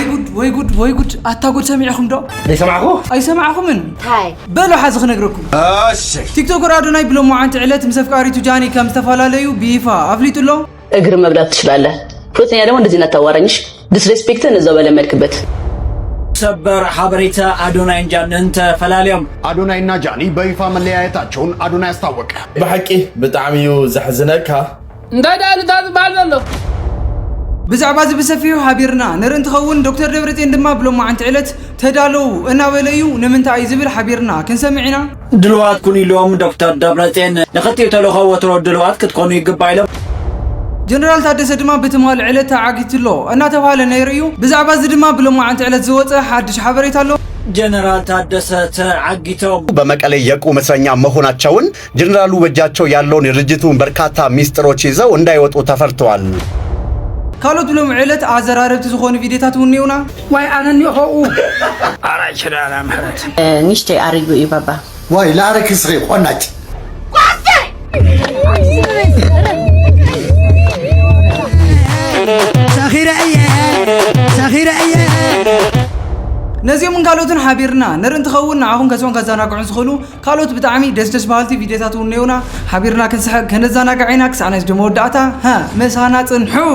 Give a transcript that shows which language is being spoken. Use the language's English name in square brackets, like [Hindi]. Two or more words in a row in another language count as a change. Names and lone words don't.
[Tigrinya] ወይ ጉድ አታጉድ ሰሚዕኩም ዶ አይ ሰማዕኩም ምን ሃይ በሉ ሓዝ ክነግረኩም እሺ ቲክቶከር አዶናይ ብሎ ማዓንቲ ዕለት ምስ አፍቃሪቱ ጃኒ ከም ዝተፈላላዩ ቢፋ አፍሊጡሎ [Amharic] እግር መብላት ትችላለህ ሁለተኛ ደግሞ እንደዚህ እናታዋራኝሽ ዲስሬስፔክትን እዛው በለመድክበት [Tigrinya] ሰበር ሐበሬታ አዶናይ ጃኒን ተፈላላዩም [Amharic] አዶናይና ጃኒ በይፋ መለያየታቸውን አዶናይ አስታወቀ [Tigrinya] በሐቂ በጣም ዘሕዝነካ እንዳዳል ታዝባለሎ ብዛዕባ ዝብሰፊዩ ሓቢርና ንርኢን ትኸውን ዶክተር ደብረጽዮን ድማ ብሎ ማዓንቲ ዕለት ተዳለው እናበለዩ ንምንታይ ዝብል ሓቢርና ክንሰምዕና ድልዋት ኩን ኢሎም ዶክተር ደብረጽዮን ንኽትዩ ተለኸው ወትሮ ድልዋት ክትኮኑ ይግባእ ኢሎም ጀነራል ታደሰ ድማ በተማል ዕለት ተዓጊትሎ እናተባለ ነይርዩ ብዛዕባ እዚ ድማ ብሎ ማዓንቲ ዕለት ዝወፀ ሓድሽ ሓበሬታ ኣሎ ጀነራል ታደሰ ተዓጊቶም [Amharic] በመቀሌ የቁም እስረኛ መሆናቸውን ጀነራሉ በእጃቸው ያለውን የድርጅቱን በርካታ ሚስጥሮች ይዘው እንዳይወጡ ተፈርተዋል [Tigrinya] ካልኦት ብሎም ዕለት አዘራረብቲ ዝኾኑ ቪዲዮታት ውኔውና ዋይ አነኒ ሆኡ አራይ ሸዳላ ምሕረት ንሽተይ አርዩ እዩ ባባ ዋይ ላረክ ስሪ ቆናጭ ሰኺረየ ነዚኦም ካልኦትን ሓቢርና ንርኢን ትኸውን ንዓኹም ከስቦን ከዘናግዑን ዝኽእሉ ካልኦት ብጣዕሚ ደስ ባልቲ ቪዲዮታት ውኔውና ሓቢርና ክንስሕብ ከነዘናግዕ ኢና ክሳዕ ናይዚ ድማ ወዳእታ ምሳና ፅንሑ